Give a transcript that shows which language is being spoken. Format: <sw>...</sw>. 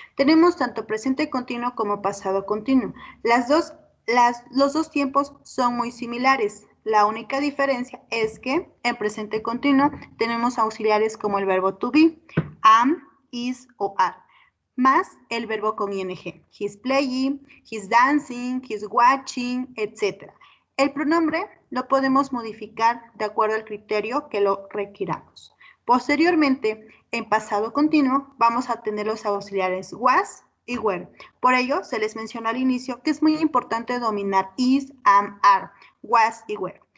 <es>Tenemos tanto presente continuo como pasado continuo. Los dos tiempos son muy similares. La única diferencia es que en presente continuo tenemos auxiliares como el verbo to be, am, is o are, más el verbo con ing.</es> <en>He's playing, he's dancing, he's watching, etc.</en> <es>El pronombre lo podemos modificar de acuerdo al criterio que lo requiramos. Posteriormente, en pasado continuo, vamos a tener los auxiliares was y were. Por ello, se les menciona al inicio que es muy importante dominar is, am, are, was y were.</es>